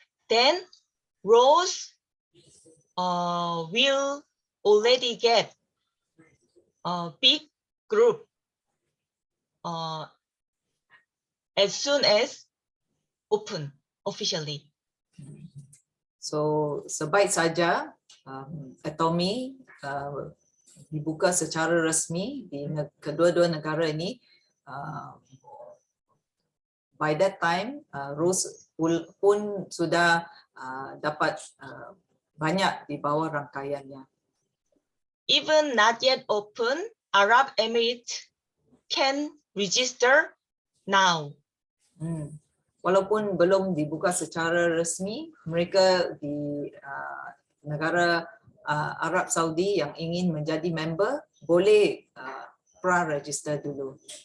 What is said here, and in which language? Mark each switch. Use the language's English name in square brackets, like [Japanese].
[English] Then Rose will already get a big group as soon as open officially. [Malay] So sebaik saja Atomy dibuka secara resmi di kedua-dua negara ini, [English] by that time [Malay] Rose pun sudah dapat banyak di bawah rangkaiannya. [English] Even not yet open, Arab Emirates can register now. [Malay] Walaupun belum dibuka secara resmi, mereka di negara Arab Saudi yang ingin menjadi member boleh pra-register dulu.